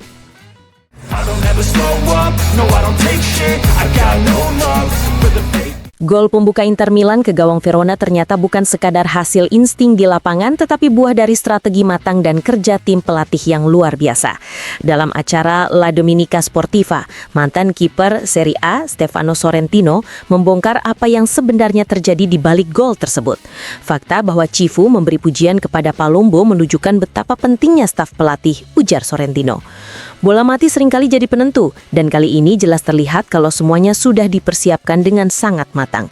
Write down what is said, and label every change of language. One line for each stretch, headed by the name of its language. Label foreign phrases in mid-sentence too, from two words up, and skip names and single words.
Indonesian: Gol pembuka Inter Milan ke gawang Verona ternyata bukan sekadar hasil insting di lapangan, tetapi buah dari strategi matang dan kerja tim pelatih yang luar biasa. Dalam acara La Domenica Sportiva, mantan kiper Serie A Stefano Sorrentino membongkar apa yang sebenarnya terjadi di balik gol tersebut. Fakta bahwa Cifu memberi pujian kepada Palombo menunjukkan betapa pentingnya staf pelatih, ujar Sorrentino. Bola mati seringkali jadi penentu, dan kali ini jelas terlihat kalau semuanya sudah dipersiapkan dengan sangat matang.